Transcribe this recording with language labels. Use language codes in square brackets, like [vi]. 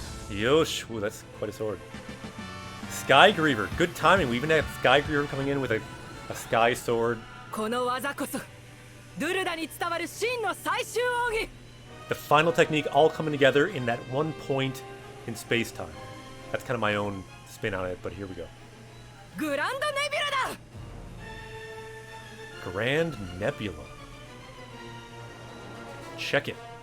[en] Yosh, ooh, that's quite a sword. Sky Griever, good timing. We even had Sky Griever coming in with a sky sword. [ja] この技こそドゥルダに伝わる真の最終奥義。 [en] The final technique all coming together in that one point in space-time. That's kind of my own spin on it, but here we go. [ja] グランドネビュラだ。 [en] Grand Nebula. Check it.